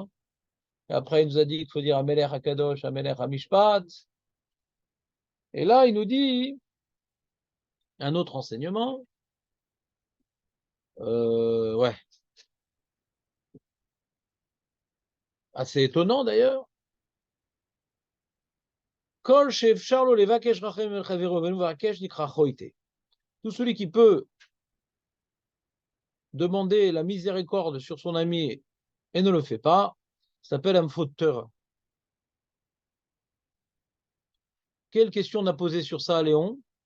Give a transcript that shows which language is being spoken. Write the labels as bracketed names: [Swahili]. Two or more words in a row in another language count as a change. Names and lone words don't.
[French] Et après, il nous a dit qu'il faut dire [Hebrew] המלך הקדוש, המלך המשפט. [French] Et là, il nous dit un autre enseignement. Ouais, assez étonnant d'ailleurs. [Hebrew] כל שאפשר לו לבקש רחם אל חברו ואינו מבקש נקרא חוטא. [French] Tout celui qui peut demander la miséricorde sur son ami et ne le fait pas, s'appelle un fauteur. Quelle question on a posée sur ça, Léon?